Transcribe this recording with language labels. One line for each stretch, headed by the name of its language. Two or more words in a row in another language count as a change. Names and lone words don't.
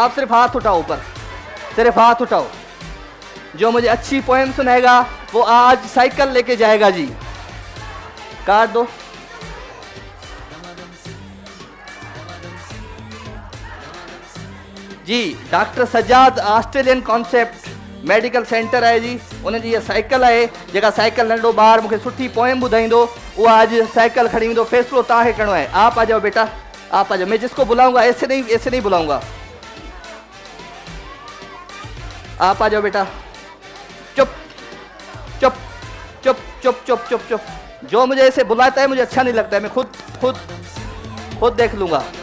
Urdu: آپ صرف ہاتھ اٹھاؤ اوپر، صرف ہاتھ اٹھاؤ۔ جو مجھے اچھی پوئم سنائے گا وہ آج سائیکل لے کے جائے گا جی. کارڈ دو. جی ڈاکٹر سجاد آسٹریلین کانسیپٹ میڈیکل سینٹر ہے جی. انجی یہ سائیکل ہے,
Sindhi: जेका साइकिल नंढो ॿार मूंखे सुठी पोएम ॿुधाईंदो
Urdu: وہ آج
Sindhi: साइकिल खड़ी वेंदो। फैसलो तव्हांखे करिणो है।
Urdu: آپ آ جاؤ بیٹا، آپ آ جاؤ. میں جس کو بلاؤں گا ایسے نہیں بلاؤں گا. آپ آ جاؤ بیٹا. چپ چپ چپ چپ چپ چپ چپ. جو مجھے ایسے بلاتا ہے مجھے اچھا نہیں لگتا ہے. میں خود دیکھ لوں گا.